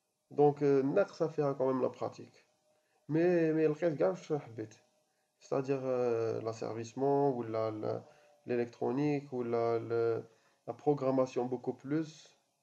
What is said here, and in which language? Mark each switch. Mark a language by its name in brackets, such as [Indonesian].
[French] Donc ça fait quand même la pratique. Mais [Arabic] لقيت كاع واش حبيت. [French] C'est-à-dire l'asservissement ou l'électronique ou la programmation beaucoup plus.